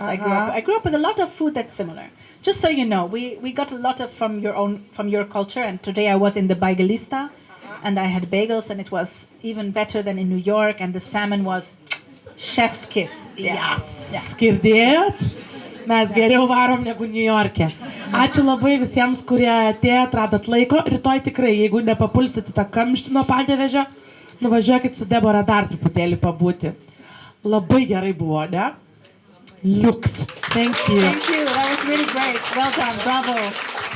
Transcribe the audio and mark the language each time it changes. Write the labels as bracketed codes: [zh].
[en] I grew up with a lot of food that's similar. Just so you know, we got a lot of from your culture. And today I was in the Baigalista, and I had bagels, and it was even better than in New York. And the salmon was chef's kiss. Yes. [lt] Girdėjot? Mes geriau varom negu New York'e. Ačiū labai visiems, kurie atėjo, atradot laiko. Rytoj tikrai, jeigu nepapulsit į tą kamštį nuo Panevėžio, nuvažiuokit su Deborah dar truputėlį pabūti. Labai gerai buvo, ne? Liuks. [en] Thank you. Thank you. That was really great. Well done. Bravo.